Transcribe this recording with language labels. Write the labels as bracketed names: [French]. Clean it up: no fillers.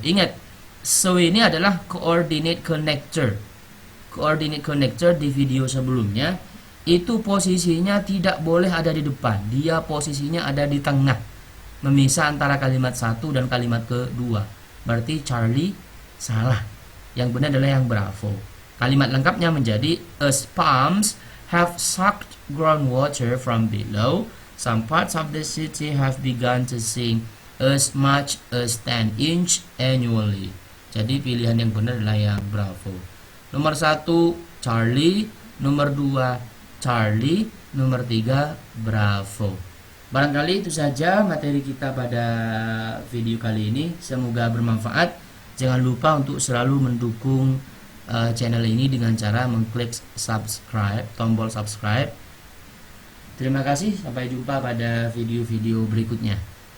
[Indonesian] Ingat, so ini adalah coordinate connector. Coordinate connector di video sebelumnya itu posisinya tidak boleh ada di depan, dia posisinya ada di tengah, memisah antara kalimat satu dan kalimat kedua. Berarti Charlie salah, yang benar adalah yang Bravo. Kalimat lengkapnya menjadi [English] as palms have sucked groundwater from below, some parts of the city have begun to sink as much as 10 inch annually. [Indonesian] Jadi pilihan yang benar adalah yang Bravo. Nomor 1 Charlie, nomor 2 Charlie, nomor 3 Bravo. Barangkali itu saja materi kita pada video kali ini. Semoga bermanfaat. Jangan lupa untuk selalu mendukung channel ini dengan cara mengklik subscribe, tombol subscribe. Terima kasih, sampai jumpa pada video-video berikutnya.